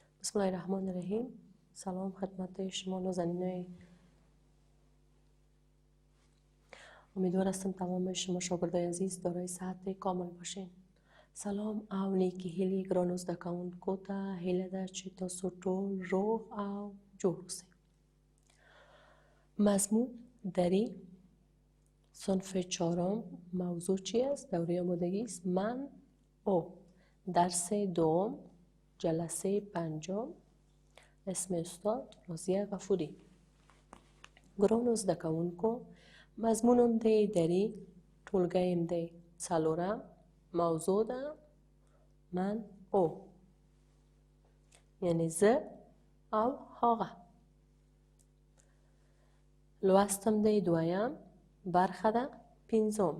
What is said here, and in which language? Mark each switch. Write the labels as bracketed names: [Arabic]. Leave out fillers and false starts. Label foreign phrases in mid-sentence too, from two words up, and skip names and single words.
[Arabic] بسم الله الرحمن الرحیم. [Persian] سلام خدمت شما نازنینای. امیدوار هستم تمام شما شاگردای عزیز دارای صحت کامل باشین. [Pashto] سلام او نیکی هیلی ګرانو زده کوونکو ته هیله ده چې تاسو ټول روغ او جوړ اوسئ. [Persian] مضمون دری صنف چهارم موضوع چی است؟ دوره آمادگی است. من او درس دوم جلسه پنجم. اسم استاد راضیه غفوری. [Pashto] ګرانو زده کوونکو مضمونم دی دری، ټولګیم دی څلورم، موضوع ده [Persian] من او، [Pashto] یعنی زه او هغه. لوستم دی دویم، برخه ده پنځمه.